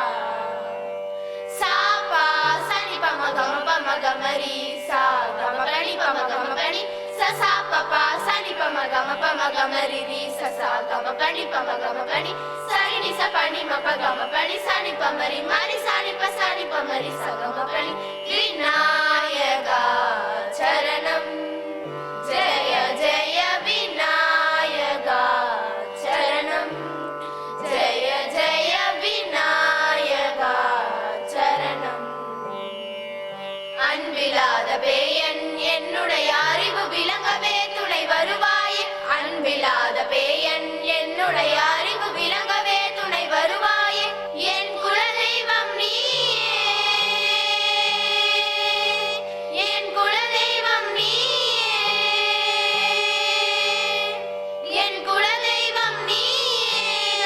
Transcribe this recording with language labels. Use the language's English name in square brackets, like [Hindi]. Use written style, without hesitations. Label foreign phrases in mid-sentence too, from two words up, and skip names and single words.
[Sanskrit] Sa pa sa ni pa ma gama ri sa. Gama pa ni sa sa pa sa ni pa ma gama ri sa sa. Gama pa ni sa ni sa pa ni ma pa gama pa ni sa ni pa ma ri sa ni pa ma ri sa gama pa ni. विनायक चरणम् जय जय विनायक चरणम् जय जय विनायक चरणम्. [Tamil] அன்பிலாத பேயன் என்னுடைய அறிவு விளங்கவே துணை வருவாயே. அன்பிலாத பேயன் என்னுடைய அறிவு விளங்கவே துணை வருவாயே. என் குலதெய்வம் நீயே, என் குலதெய்வம் நீயே, என் குலதெய்வம் நீயே.